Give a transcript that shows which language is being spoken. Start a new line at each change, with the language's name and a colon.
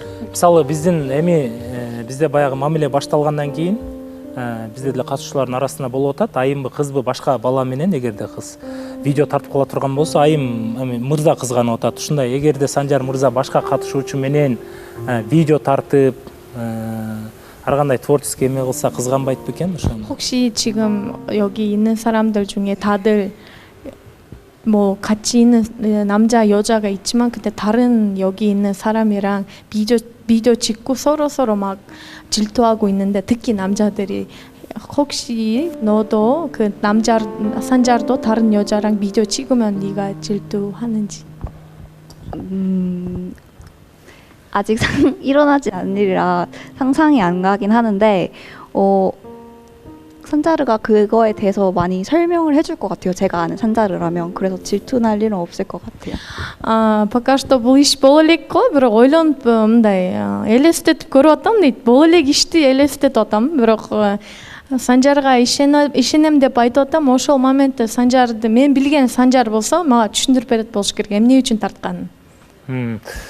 Kyrgyz: Мисалы биздин бизде баягы мамиле башталгандан кийин бизде деле катышуулардын арасында болуп атат. Айымбы кызбы башка бала менен эгерде кыз видео тартып кала турган болсо, айым мырза кызганып атат. Ушундай эгерде Санжар мырза башка катышуучу менен видео тартып ар кандай творческий эме кылса кызганбайт бекен ошону?
Korean: 혹시 지금 여기 있는 사람들 중에 다들 뭐 같이 있는 남자 여자가 있지만 근데 다른 여기 있는 사람이랑 비디오 찍고 서로 막 질투하고 있는데 특히 남자들이 혹시 너도 그 남자 산자도 다른 여자랑 비디오 찍으면 네가 질투하는지? 아직 일어나지 않은 일이라 상상이 안 가긴 하는데 산자르가 그거에 대해서 많이 설명을 해줄 것 같아요. 제가 아는 산자르라면. 그래서 질투날 일은 없을 것 같아요.
Kyrgyz: Пока что бул иш боло элек го, бирок ойлонуп мындай элестетип көрүп атам дейт. Боло элек ишти элестетип атам, бирок Санжарга ишенем деп айтып атам. Ошол моментте Санжарды мен билген Санжар болсо мага түшүндүрүп берет болуш керек, эмне үчүн тартканын.